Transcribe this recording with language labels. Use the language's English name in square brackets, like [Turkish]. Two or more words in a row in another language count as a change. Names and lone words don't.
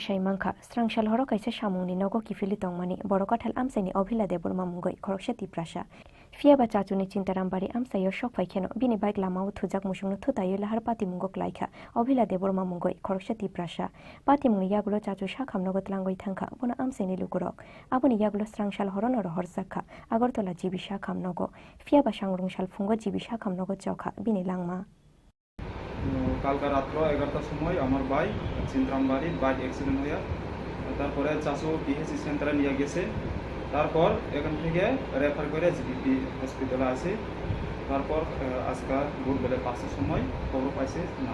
[Kok Borok] साइमांखा स्रांशाल हर काइसा सामुंनि नगो किफिलि तंमानि बड़ काठाल आमसानि अभिला देबरमा मुंगै खरकसा तिप्रासा फियाबा चाचुनि चिन्तारामबारि आमसायो शक फाइखेनो बिनि बाइक लामाव थुजाक मुसुंनो थुतायो लाहार पार्टी मुंगो क्लाइखा अभिला देबरमा मुंगै खरकसा तिप्रासा पार्टी मुंनि यागुलो चाचुसा खामनगो तलांगै थांखा बना आमसानि लुकुरक आबनि यागुलो स्रांशाल हरन रहर जाखा आगरतला जिबिसा खामनगो फियाबा सांरुंशाल फुंगो जिबिसा खामनगो चखा बिनिलांमा [Bangla] কালকা রাত্র 11টার সময় আমার ভাই চিন্তারামবাড়ি [English] bike accident [Bangla] হয়ে তারপরে চাচু [English] PHC centre [Bangla] নিয়ে গেছে তারপর এখান থেকে রেফার করে জিবিপি হসপিটালে আসে তারপর আজকে ভোরবেলা 5টার সময় খবর পাইছে না